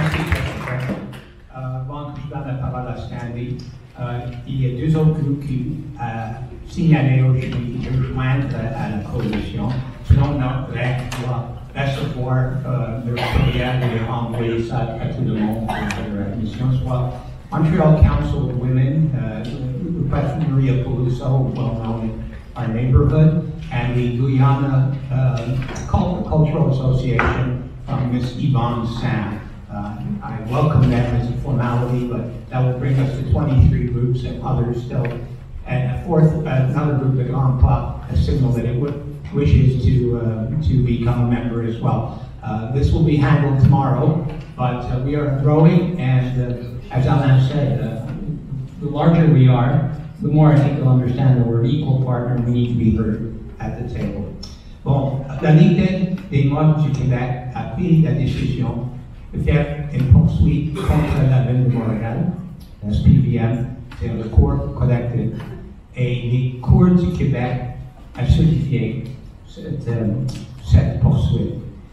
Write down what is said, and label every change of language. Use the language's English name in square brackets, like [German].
[French] je donne la parole à Stanley. Il y a deux autres groupes qui signalé aujourd'hui de rejoindre à la coalition. Selon notre règle, on doit recevoir le courriel et envoyer ça à tout le monde pour leur admission. [English] Soit Montreal Council of Women, requesting Maria Peluso, well known in our neighborhood, and the Guyana Cultural Association from Ms. Yvonne Sam. I welcome them as a formality, but that will bring us to 23 groups and others still. And a fourth, another group, the Grand Pop, has signaled that it wishes to become a member as well. This will be handled tomorrow, but we are growing, and as Alain said, the larger we are, the more I think they'll understand that we're an equal partner and we need to be heard at the table. [French] Bon, la Ligue des Noirs du Québec a pris la décision de faire une poursuite contre la ville de Montréal, la SPVM, c'est le cours collectif, et les cours du Québec a certifié cette poursuite.